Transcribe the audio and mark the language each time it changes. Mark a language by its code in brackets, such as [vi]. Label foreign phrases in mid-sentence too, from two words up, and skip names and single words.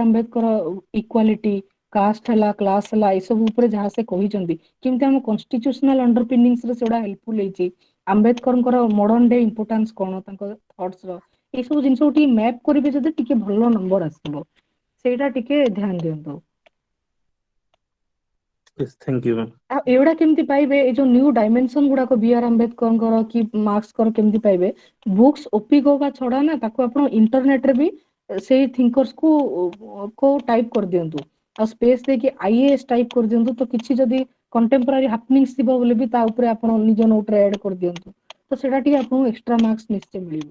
[or] ଆମ୍ବେଦକର ଇକ୍ୱାଲିଟି, କାଷ୍ଟ ହେଲା, କ୍ଲାସ ହେଲା, ଏସବୁ ଉପରେ ଯାହା ସେ କହିଛନ୍ତି, କେମିତି ଆମ [en] constitutional underpinnings [or] ରେ ସେଗୁଡା ହେଲ୍ପଫୁଲ ହେଇଛି। ଆମ୍ବେଦକରଙ୍କର [en] modern day importance [or] କଣ, ତାଙ୍କ ଥଟ୍ସ ର, ଏଇ ସବୁ ଜିନିଷକୁ ଟିକେ ମ୍ୟାପ୍ କରିବେ ଯଦି ଟିକେ ଭଲ ନମ୍ବର ଆସିବ। ସେଇଟା ଟିକେ ଧ୍ୟାନ ଦିଅନ୍ତୁ। [en] Yes, thank you, ma'am. [or] ଆଉ ଏଗୁଡା କେମିତି ପାଇବେ, ଏଇ ଯୋଉ [en] new dimension [or] ଗୁଡାକ B.R. ଆମ୍ବେଦକରଙ୍କର କି ମାର୍କ୍ସଙ୍କର କେମିତି ପାଇବେ? ବୁକ୍ସ ଓପି ଗବା ଛଡା ନା, ତାକୁ ଆପଣ ଇଣ୍ଟରନେଟ ରେ ବି ସେଇ ଥିଙ୍କର୍ସ କୁ ଟାଇପ କରିଦିଅନ୍ତୁ। ଆଉ ସ୍ପେସ୍ ଦେଇକି IAS ଟାଇପ କରିଦିଅନ୍ତୁ, ତ କିଛି ଯଦି [en] contemporary happenings [or] ଥିବ ବୋଲି ବି ତା ଉପରେ ଆପଣ ନିଜ ନୋଟରେ ଆଡ୍ କରିଦିଅନ୍ତୁ, ତ ସେଟା ଟିକେ ଆପଣଙ୍କୁ [en] extra marks [or] ନିଶ୍ଚୟ ମିଳିବ।